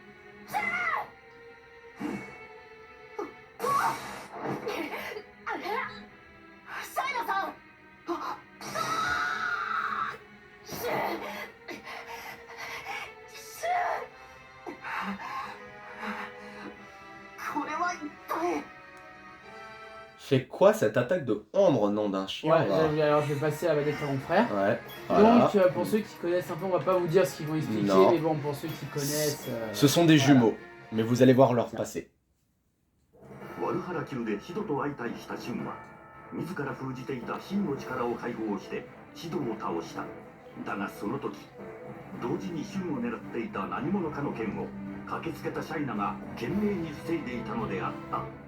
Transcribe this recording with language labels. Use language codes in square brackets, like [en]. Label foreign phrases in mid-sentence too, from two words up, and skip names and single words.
[ja] シャイナさん。シュンシこれは一体。 [fr] C'est quoi cette attaque de ombre, nom d'un chien Ouais, là alors je vais passer à la manette à mon frère. Ouais. Voilà. Donc, pour ceux qui connaissent un peu, on va pas vous dire ce qu'ils vont expliquer, Non. mais bon, pour ceux qui connaissent. Ce sont des voilà. jumeaux, mais vous allez voir leur passé. [ja] ワルハラ級でシドと相対したシュンは自ら封じていた真の力を解放してシドを倒した。だがその時同時にシュンを狙っていた何者かの剣を駆けつけたシャイナが懸命に防いでいたのであった。